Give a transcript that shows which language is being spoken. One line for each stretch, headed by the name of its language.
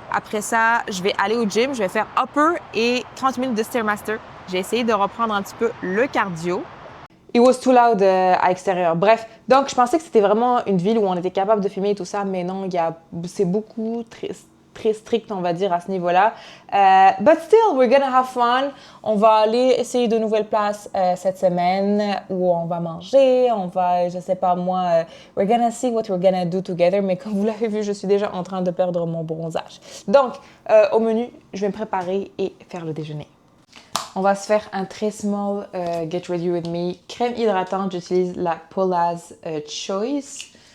French: Après ça, je vais aller au gym. Je vais faire upper et 30 minutes de Stairmaster. J'ai essayé de reprendre un petit peu le cardio.
English: It was too loud
French: à l'extérieur. Bref, donc je pensais que c'était vraiment une ville où on était capable de filmer et tout ça, mais non, c'est beaucoup très strict, on va dire, à ce niveau-là. But still, we're gonna have fun. On va aller essayer de nouvelles places cette semaine où on va manger, je sais pas moi,
English: we're gonna see what we're gonna do together.
French: Mais comme vous l'avez vu, je suis déjà en train de perdre mon bronzage. Donc, au menu, je vais me préparer et faire le déjeuner. On va se faire un très small Get Ready With Me. Crème hydratante, j'utilise la Paula's Choice.